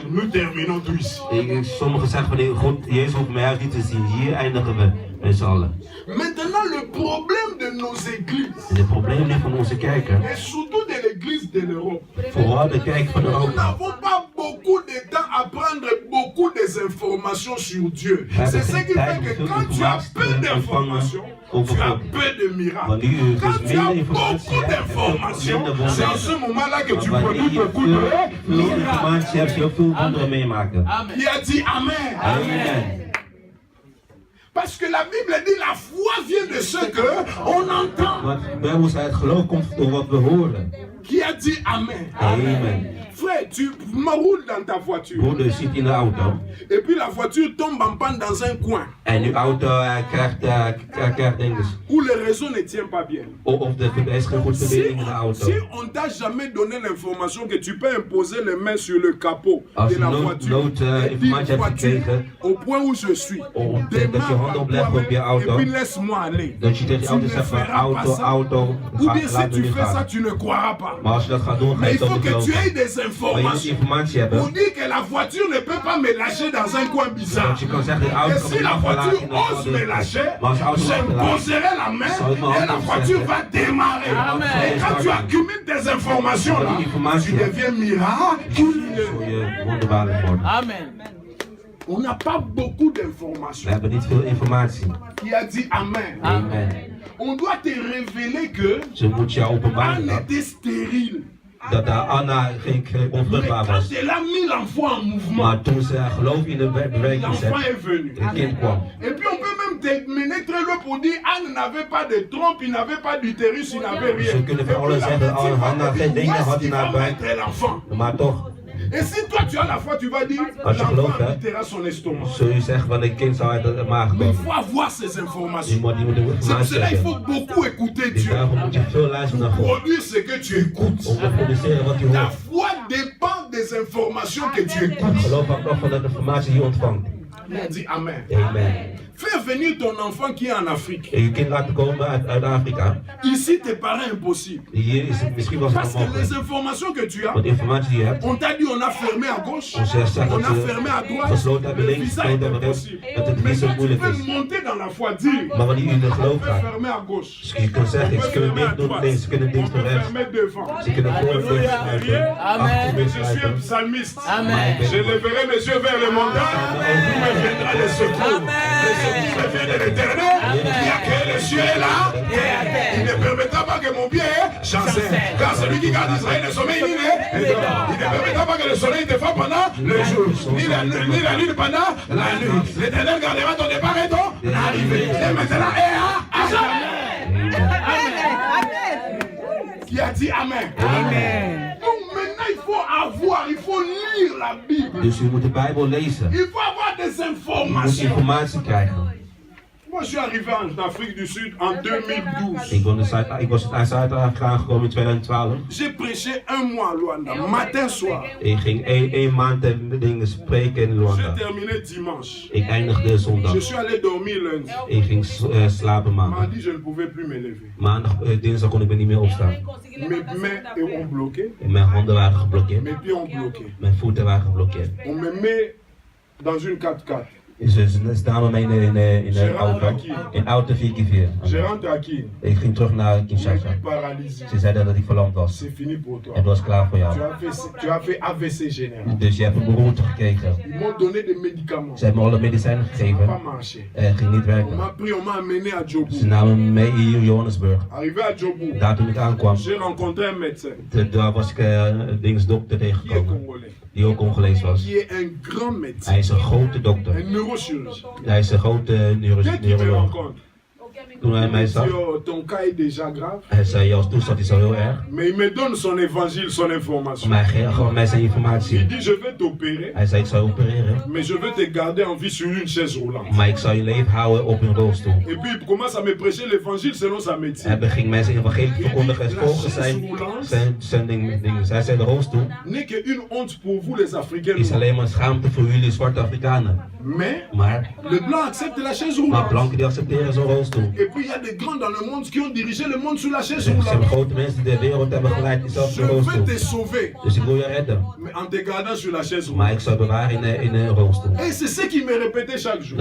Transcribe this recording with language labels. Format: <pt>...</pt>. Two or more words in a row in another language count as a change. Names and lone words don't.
<fr>Nous terminons tout ici.</fr> <nl>Sommigen zeggen van nee, God, Jezus hoeft mijn huis niet te zien. Hier eindigen we met z'n allen.</nl> <fr>Maintenant, le problème de nos églises,</fr> <nl>En het probleem ligt van onze kerken,</nl> <fr>et surtout de l'église de l'Europe,</fr> <nl>vooral de kerk van</nl> <fr>nous</fr> <nl>Europa.</nl> <fr>n'avons pas beaucoup de temps à prendre beaucoup des informations sur Dieu. C'est ce qui fait que quand tu as peu d'informations, tu as peu de miracles. Quand tu as beaucoup d'informations, c'est en ce moment-là que tu produis beaucoup de miracles. Qui a dit Amen. Amen. Parce que la Bible dit la foi vient de ce que on entend.</fr> <nl>Want de Bijbel zei het geloof komt door wat we horen.</nl> <fr>Qui a dit Amen. Amen. Frère, tu roules dans ta voiture.</fr> <nl>Broeder zit in de auto.</nl> <fr>Et puis la voiture tombe en panne dans un coin.</fr> <nl>En uw auto krijgt dinges.</nl> <fr>Où le réseau ne tient pas bien.</fr> <nl>Of er is geen goede verbinding in de auto.</nl> <fr>Si on t'a jamais donné l'information que tu peux imposer les mains sur le capot</fr> <nl>Als de je</nl> <fr>la voiture, et dire</fr> <nl>informatie hebt</nl> <fr>voiture,</fr> <nl>gekregen,</nl> <fr>au point où je suis,</fr> <nl>dat je</nl> <fr>démarre</fr> <nl>hand</nl> <fr>par</fr> <nl>oplegt op je</nl> <fr>toi-même et</fr> <nl>auto,</nl> <fr>puis laisse-moi aller.</fr> <nl>dat je tegen je</nl> <fr>Tu</fr> <nl>auto</nl> <fr>ne</fr> <nl>zegt van</nl> <fr>feras pas ça.</fr> <nl>auto,</nl> <fr>Ou bien si</fr> <nl>laat me</nl> <fr>tu</fr> <nl>nu</nl> <fr>fais ça,</fr> <nl>gaan.</nl> <fr>tu ne croiras pas.</fr> <nl>Maar als je dat gaat doen, ga</nl> <fr>Mais</fr> <nl>je</nl> <fr>il</fr> <nl>dat</nl> <fr>faut</fr> <nl>niet</nl> <fr>que tu aies</fr> <nl>geloven.</nl> <fr>des</fr> <nl>Maar je moet</nl> <fr>informations</fr> <nl>informatie</nl> <fr>pour</fr> <nl>hebben.</nl> <fr>dire que la voiture ne peut pas me lâcher dans un coin bizarre.</fr> <nl>Dat je kan zeggen, de auto</nl> <fr>Et</fr> <nl>kan</nl> <fr>si</fr> <nl>me</nl> <fr>la</fr> <nl>niet</nl> <fr>voiture</fr> <nl>verlaten.</nl> <fr>ose me lâcher,</fr> <nl>Maar als de auto</nl> <fr>je</fr> <nl>me</nl> <fr>poserai la main et la voiture va démarrer. Et quand tu accumules des informations là, tu deviens miraculeux.</fr> <nl>voor je wonderbaarlijk worden.</nl> <fr>Amen. On n'a pas beaucoup</fr> <nl>We</nl> <fr>d'informations.</fr> <nl>hebben niet veel informatie.</nl> <fr>Qui a dit Amen. Amen. On doit te révéler que</fr> <nl>Ze moet je openbaren</nl> <fr>Anne était stérile.</fr> <nl>dat Anna geen</nl> <fr>Mais</fr> <nl>onvruchtbaar</nl> <fr>quand</fr> <nl>was.</nl> <fr>elle a mis l'enfant en mouvement,</fr> <nl>Maar toen ze geloof in de bewerking</nl> <fr>l'enfant</fr> <nl>zet,</nl> <fr>est venu.</fr> <nl>het kind kwam.</nl> <fr>Et puis on peut même te mener très loin pour dire Anne n'avait pas de trompe, il n'avait pas d'utérus, il n'avait rien.</fr> <nl>Ze kunnen van alles zeggen, Hanna geen dingen had in haar buik.</nl> <fr>L'enfant.</fr> <nl>Maar toch,</nl> <fr>Et si toi tu as la foi, tu vas dire</fr> <nl>Als je gelooft,</nl> <fr>l'enfant</fr> <nl>hè,</nl> <fr>habitera son estomac.</fr> <nl>zul je zeggen van een kind zou uit de maag</nl> <fr>Mais il</fr> <nl>komen.</nl> <fr>faut avoir ces</fr> <nl>Je</nl> <fr>informations.</fr> <nl>moet de</nl> <fr>C'est pour</fr> <nl>informatie</nl> <fr>cela qu'il faut</fr> <nl>hebben.</nl> <fr>beaucoup écouter</fr> <nl>Dus</nl> <fr>Dieu.</fr> <nl>daarom moet je veel luisteren naar God.</nl> <fr>Produire ce que tu écoutes.</fr> <nl>Om te produceren wat je</nl> <fr>Ta</fr> <nl>hoort.</nl> <fr>foi dépend des informations que tu écoutes.</fr> <nl>Geloof hangt af van de informatie die je ontvangt.</nl> <fr>On dit Amen. Amen. Fais venir ton enfant qui est en Afrique.</fr> <nl>En je kind laten komen uit Afrika.</nl> <fr>Ici, tes parents, impossible.</fr> <nl>Hier is het misschien wel</nl> <fr>Parce</fr> <nl>zo</nl> <fr>que les</fr> <nl>mogelijk.</nl> <fr>informations que tu as,</fr> <nl>Want de informatie die je hebt,</nl> <fr>on t'a dit on a fermé à gauche,</fr> <nl>on zegt</nl> <fr>on a</fr> <nl>dat</nl> <fr>fermé à</fr> <nl>ze</nl> <fr>droite,</fr> <nl>gesloten hebben</nl> <fr>le</fr> <nl>links,</nl> <fr>visa</fr> <nl>gesloten</nl> <fr>est</fr> <nl>hebben rechts,</nl> <fr>impossible.</fr> <nl>dat het</nl> <fr>Mais</fr> <nl>niet zo</nl> <fr>toi, tu</fr> <nl>moeilijk</nl> <fr>peux</fr> <nl>is.</nl> <fr>monter dans la foi, dire</fr> <nl>Maar wanneer je in de</nl> <fr>on</fr> <nl>geloof</nl> <fr>peut</fr> <nl>gaat,</nl> <fr>fermer à gauche,</fr> <nl>dus je kunt zeggen,</nl> <fr>on</fr> <nl>ze</nl> <fr>peut</fr> <nl>kunnen</nl> <fr>fermer à</fr> <nl>dit doen</nl> <fr>droite,</fr> <nl>links, ze kunnen</nl> <fr>on</fr> <nl>links doen</nl> <fr>peut</fr> <nl>rechts.</nl> <fr>fermer devant.</fr> <nl>Ze kunnen voor en links sluiten, achter</nl> <fr>Mais</fr> <nl>links</nl> <fr>je suis un</fr> <nl>sluiten.</nl> <fr>psalmiste. Amen. Je leverai mes yeux vers le montant et vous me viendra le secours. Le secours me vient de l'éternel qui a créé les cieux et là. Il ne permettra pas que mon pied chancelle. Car celui qui garde Israël ne sommeille ni ne dort. Il ne permettra pas que le soleil te frappe pendant le jour, ni la lune pendant la nuit. L'éternel gardera ton départ et ton arrivée. Et maintenant et à jamais. Qui a dit Amen. Donc maintenant il faut avoir, il faut lire la Bible.</fr> <nl>Dus je moet de Bijbel lezen.</nl> <fr>Il faut avoir des</fr> <nl>Je moet</nl> <fr>informations.</fr> <nl>informatie krijgen.</nl> <fr>Moi, je suis arrivé en Afrique du Sud en 2012.</fr> <nl>Ik was uit Zuid-Afrika aangekomen in 2012.</nl> <fr>J'ai prêché un mois à Luanda, matin, soir.</fr> <nl>Ik ging één maand dingen spreken in</nl> <fr>J'ai</fr> <nl>Luanda.</nl> <fr>terminé dimanche.</fr> <nl>Ik eindigde zondag.</nl> <fr>Je suis allé dormir lundi.</fr> <nl>Ik ging slapen maandag.</nl> <fr>Mardi, je ne pouvais plus me lever.</fr> <nl>Maandag, dinsdag kon ik niet meer opstaan.</nl> <fr>Mes mains ont bloqué,</fr> <nl>En mijn handen waren geblokkeerd.</nl> <fr>mes pieds ont bloqué.</fr> <nl>Mijn voeten waren geblokkeerd.</nl> <fr>On me met dans une 4x4.</fr> <nl>Ze namen mij in een auto. In auto 4x4.</nl> <fr>Je rentre à Kin.</fr> <nl>Ik ging terug naar</nl> <fr>Je</fr> <nl>Kinshasa.</nl> <fr>suis paralysé.</fr> <nl>Ze zeiden dat ik verlamd was.</nl> <fr>C'est fini pour toi.</fr> <nl>Het was klaar voor jou.</nl> <fr>Tu as fait AVC général.</fr> <nl>Dus je hebt een beroerte gekregen.</nl> <fr>Ils m'ont donné des médicaments.</fr> <nl>Ze hebben me alle medicijnen</nl> <fr>Ça n'a</fr> <nl>gegeven.</nl> <fr>pas marché.</fr> <nl>Het ging niet</nl> <fr>On</fr> <nl>werken.</nl> <fr>m'a pris, on m'a amené à Djobu.</fr> <nl>Ze namen me mee hier in Johannesburg.</nl> <fr>Arrivé à Djobu,</fr> <nl>Daar toen ik aankwam,</nl> <fr>j'ai rencontré un médecin</fr> <nl>daar was ik dokter</nl> <fr>qui est</fr> <nl>tegengekomen.</nl> <fr>congolais,</fr> <nl>Die ook Congolees was.</nl> <fr>qui est un grand médecin,</fr> <nl>Hij is een grote dokter.</nl> <fr>un neurochirurgien.</fr> <nl>Hij is een grote</nl> <fr>Dès qu'il me</fr> <nl>neuroloog.</nl> <fr>rencontre,</fr> <nl>Toen hij mij zag,</nl> <fr>ton cas est déjà grave.</fr> <nl>hij zei, jouw toestand is al heel erg.</nl> <fr>Mais il me donne son évangile, son information.</fr> <nl>Maar hij geeft gewoon mij zijn</nl> <fr>Il</fr> <nl>informatie.</nl> <fr>dit, je vais t'opérer,</fr> <nl>Hij zei, ik zal je opereren.</nl> <fr>mais je veux te garder en vie sur une chaise roulante.</fr> <nl>Maar ik zal je leven houden op een rolstoel.</nl> <fr>Et puis il commence à me prêcher l'évangile selon sa médecine.</fr> <nl>Hij begint mij zijn evangelie te verkondigen volgens zijn dingen. Zij zei, de rolstoel</nl> <fr>N'est qu'une honte pour vous les Africains.</fr> <nl>is alleen maar een schaamte voor jullie zwarte Afrikanen. Maar</nl> <fr>le blanc accepte la chaise</fr> <nl>maar</nl> <fr>roulante.</fr> <nl>blanken die accepteren zo'n rolstoel.</nl> <fr>Et puis il y a des grands dans le monde qui ont dirigé le monde sur la chaise</fr> <nl>Er zijn</nl> <fr>roulante.</fr> <nl>grote mensen die de wereld hebben geleid die zelf</nl> <fr>Je</fr> <nl>een</nl> <fr>veux</fr> <nl>rolstoel.</nl> <fr>te sauver,</fr> <nl>Dus ik wil je redden.</nl> <fr>mais en te gardant sur la chaise</fr> <nl>Maar</nl> <fr>roulante.</fr> <nl>ik zal je bewaren in een rolstoel.</nl> <fr>Et c'est ce qu'il me répétait chaque jour.</fr>